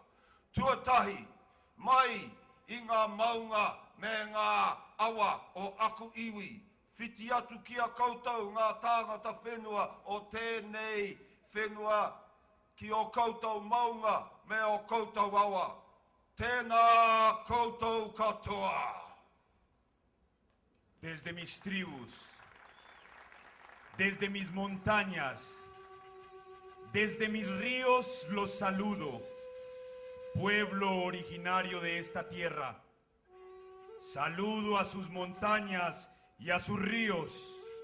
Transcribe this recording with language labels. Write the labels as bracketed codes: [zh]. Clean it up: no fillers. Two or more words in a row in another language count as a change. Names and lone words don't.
[mi] Tuatahi, mai i ngā maunga me ngā awa o aku iwi. Whiti atu ki a koutou ngā tāngata whenua o tēnei whenua ki o koutou maunga me o koutou awa. Tēnā koutou katoa. [es] Desde mis tribus, desde mis montañas, desde mis ríos los saludo, pueblo originario de esta tierra. Saludo a sus montañas y a sus ríos.